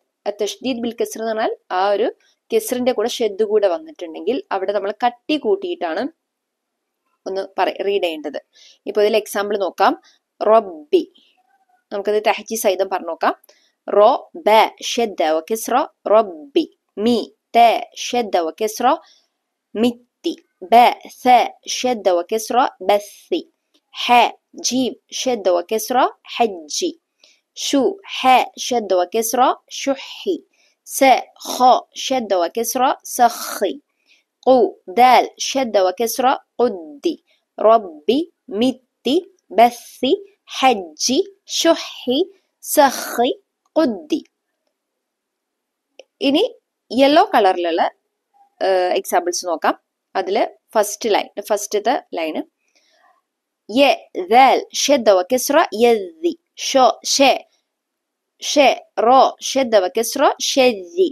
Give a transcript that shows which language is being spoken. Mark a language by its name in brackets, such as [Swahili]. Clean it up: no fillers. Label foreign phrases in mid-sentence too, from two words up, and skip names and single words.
[Arabic] تشديد بالكسر [Malayalam] എന്ന് പറഞ്ഞാൽ ആ ഒരു കെസറിന്റെ കൂടെ ഷെദ് കൂടെ വന്നിട്ടുണ്ടെങ്കിൽ അവിടെ നമ്മൾ കട്ടി കൂട്ടിയിട്ടാണ് ഒന്ന് റീഡ് ചെയ്യേണ്ടത്. ഇപ്പൊ ഇതിൽ എക്സാമ്പിൾ നോക്കാം. റബ്ബി, നമുക്കത് തഹജി സഹിതം പറഞ്ഞു നോക്കാം. [Arabic] را ب شدة وكسرة ربي. مي ت شدة وكسرة متي. ب ث شد وكسرة بثي. ح جيم شد وكسرة حجي. شو ح شد وكسرة شحي. س خ شد وكسرة سخي. قو دال شد وكسرة قدي. ربي متي بثي حجي شحي سخي قدي. [Malayalam] ഇനി യെല്ലോ കളറിലുള്ള എക്സാമ്പിൾസ് നോക്കാം. അതില് ഫസ്റ്റത്തെ ലൈന് [Arabic] ي دال شدة وكسرة يدي. شو ش ش رو شدة و كسرة شدي.